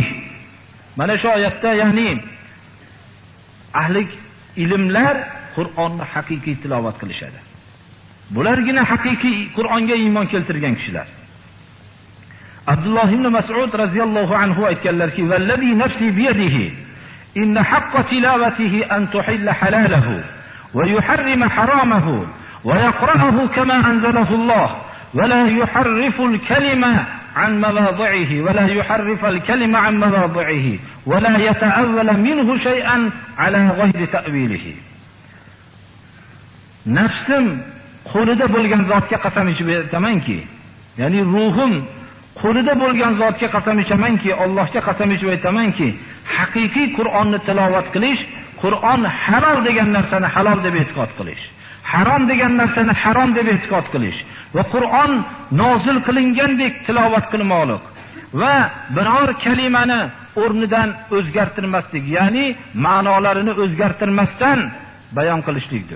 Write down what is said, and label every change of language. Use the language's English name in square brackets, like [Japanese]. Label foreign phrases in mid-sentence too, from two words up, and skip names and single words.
[Uzbek] Mana shu oyatda, ya'ni ahli ilmlar Qur'onni haqiqiy tilovat qilishadi. Bulargina haqiqiy Qur'onga iymon keltirgan kishilar. [Arabic] عبد الله بن مسعود رضي الله عنه aytganlarki، "والذي نفسي بيده، إن حق تلاوته أن يحل حلاله ويحرم حرامه ويقرأه كما أنزله الله ولا يحرف الكلم عن مواضعه ولا يحرف الكلم عن مواضعه ولا يتأول منه شيئا على غير تأويله." [Uzbek] Nafsim qo'lida bo'lgan zotga qasam ichib aytamanki, ya'ni ruhim qo'lida bo'lgan zotga qasam ichamanki, Allohga qasam ichib aytamanki, haqiqiy Qur'onni tilovat qilish, Qur'on halol degan narsani halol deb e'tiqod qilish, harom degan narsani harom deb e'tiqod qilish va Qur'on nozil qilingandek tilovat qilmoqlik va biror kalimani o'rnidan o'zgartirmaslik, ya'ni ma'nolarini o'zgartirmasdan bayon qilishlikdir.